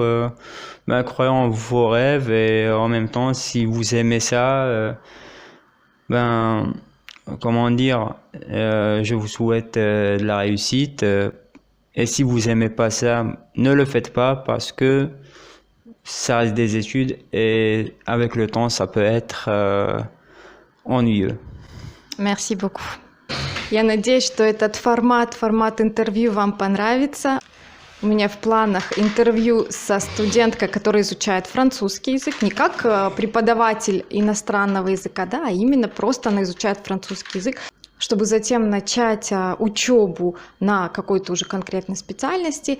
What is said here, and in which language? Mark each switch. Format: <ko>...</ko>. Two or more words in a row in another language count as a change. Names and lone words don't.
<fr>Croyez en vos rêves et en même temps, si vous aimez ça, comment dire, je vous souhaite de la réussite. Et si vous aimez pas ça, ne le faites pas parce que ça reste des études et avec le temps, ça peut être ennuyeux. Merci beaucoup.</fr> <ru>Я надеюсь, что этот формат интервью вам понравится. У меня в планах интервью со студенткой, которая изучает французский язык, не как преподаватель иностранного языка, да, а именно просто она изучает французский язык, чтобы затем начать учебу на какой-то уже конкретной специальности.</ru>